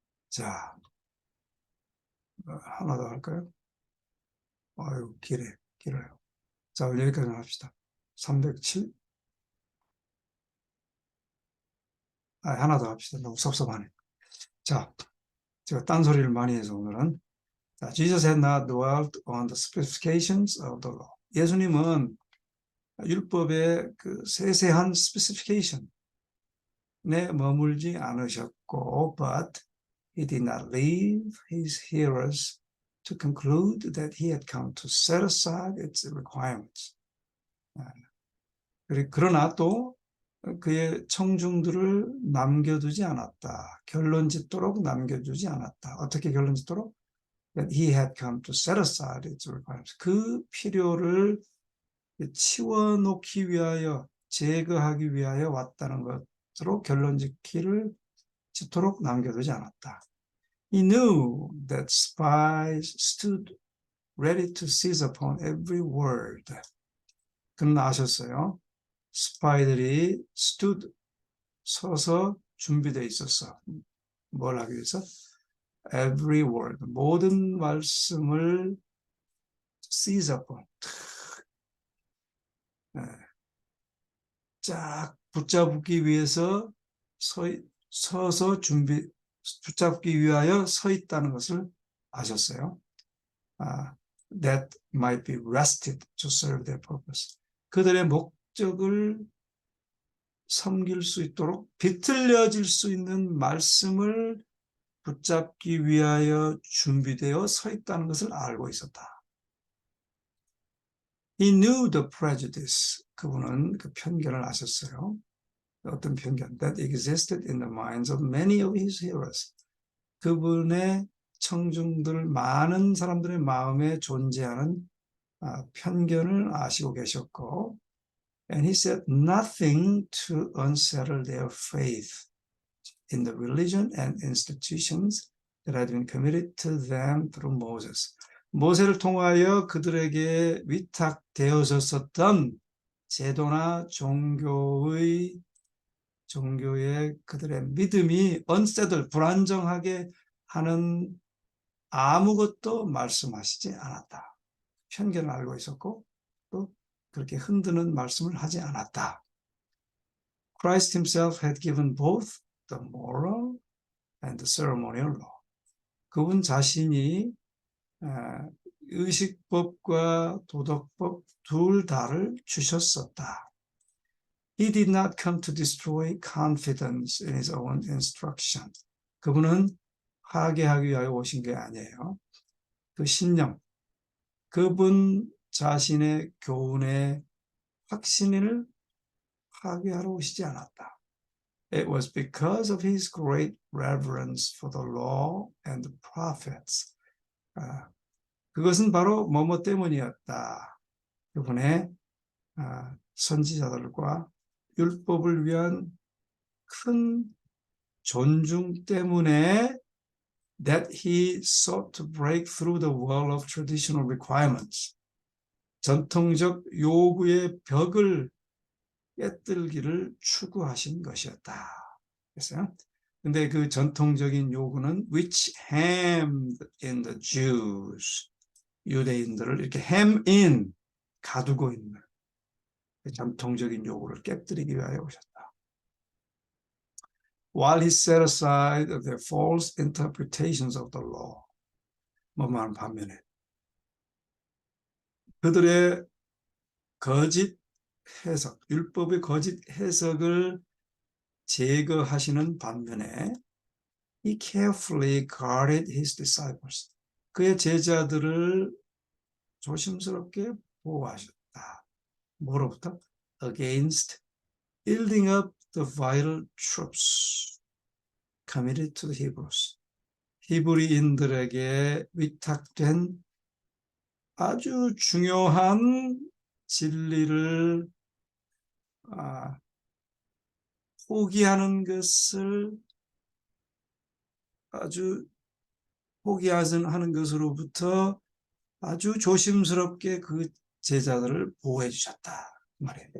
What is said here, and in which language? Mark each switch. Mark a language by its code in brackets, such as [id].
[ko] 자, 하나 더 할까요? 아유, 길어요. 자, 여기까지만 합시다. 307. 하나 더 합시다. 너무 섭섭하네. 자, 제가 딴소리를 많이 해서 오늘은. [en] 자, Jesus had not dwelt on the specifications of the law. [ko] 예수님은 율법의 그 세세한 specification에 머물지 않으셨고, [en] but he did not leave his hearers to conclude that he had come to set aside its requirements. [ko] 그러나 또 그의 청중들을 남겨두지 않았다. 결론 짓도록 남겨두지 않았다. 어떻게 결론 짓도록? [en] That he had come to set aside its requirements. [ko] 그 필요를 치워놓기 위하여, 제거하기 위하여 왔다는 것으로 결론 짓도록 남겨두지 않았다. [en] He knew that spies stood ready to seize upon every word. [ko] 그는 아셨어요. 스파이들이 stood, 서서 준비되어 있었어. 뭘 하기 위해서? [en] Every word, [ko] 모든 말씀을 [en] seize upon, [ko] 쫙 붙잡기 위해서 서서 붙잡기 위하여 서 있다는 것을 아셨어요. [en] That might be rested to serve their purpose. [ko] 그들의 목적을 섬길 수 있도록 비틀려질 수 있는 말씀을 붙잡기 위하여 준비되어 서 있다는 것을 알고 있었다. [en] He knew the prejudice. [ko] 그분은 그 편견을 아셨어요. 어떤 편견? [en] That existed in the minds of many of his hearers. [ko] 그분의 청중들, 많은 사람들의 마음에 존재하는 편견을 아시고 계셨고, [en] and he said nothing to unsettle their faith in the religion and institutions that had been committed to them through Moses. [ko] 모세를 통하여 그들에게 위탁되어졌었던 제도나 종교의 그들의 믿음이 unsettle, 불안정하게 하는 아무것도 말씀하시지 않았다. 편견을 알고 있었고 또 그렇게 흔드는 말씀을 하지 않았다. [en] Christ himself had given both the moral and the ceremonial law. [ko] 그분 자신이 의식법과 도덕법 둘 다를 주셨었다. [en] He did not come to destroy confidence in his own instruction. [ko] 그분은 파괴하기 위하여 오신 게 아니에요. 그 신념, 그분 자신의 교훈의 확신을 파괴하러 오시지 않았다. [en] It was because of his great reverence for the law and the prophets. [ko] 그것은 바로 뭐뭐 때문이었다. 그분의 선지자들과 율법을 위한 큰 존중 때문에 [en] that he sought to break through the wall of traditional requirements. [ko] 전통적 요구의 벽을 깨뜨리기를 추구하신 것이었다. 그랬어요. 근데 그 전통적인 요구는 [en] which hemmed in the Jews. [ko] 유대인들을 이렇게 [en] hem in, [ko] 가두고 있는 전통적인 요구를 깨뜨리기 위하여 오셨다. [en] while he set aside the false interpretations of the law. [ko] 뭐만 반면에 그들의 거짓 해석, 율법의 거짓 해석을 제거하시는 반면에 [en] he carefully guarded his disciples. [ko] 그의 제자들을 조심스럽게 보호하셨다. 뭐로부터? [en] Against building up the vital truths committed to the Hebrews. [ko] 히브리인들에게 위탁된 아주 중요한 진리를 포기하는 것을 아주 포기하는 것으로부터 아주 조심스럽게 그 제자들을 보호해 주셨다 말이에요.